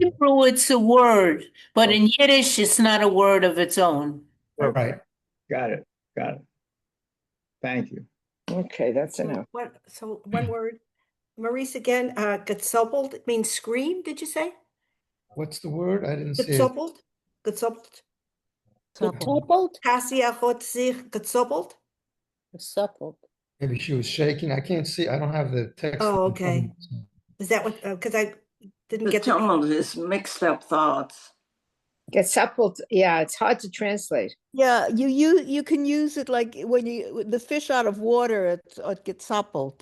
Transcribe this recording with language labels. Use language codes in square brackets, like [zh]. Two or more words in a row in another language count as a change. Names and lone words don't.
[en] Hebrew, it's a word, but in Yiddish, it's not a word of its own. Right. Got it. Got it. Thank you. Okay, that's enough. So one word. Maurice again, gezoppelt means scream, did you say? What's the word? I didn't see it. Gezoppelt? Gezoppelt? Gezoppelt? [de] Cassia hat sich gezoppelt? [en] Gezoppelt. Maybe she was shaking. I can't see. I don't have the text. Oh, in front of okay. me, so. Is that what, because I didn't The get the. tumult is mixed up thoughts. Gezappelt, yeah, it's hard to translate. Yeah, you can use it like when the fish out of water, it gets suppled.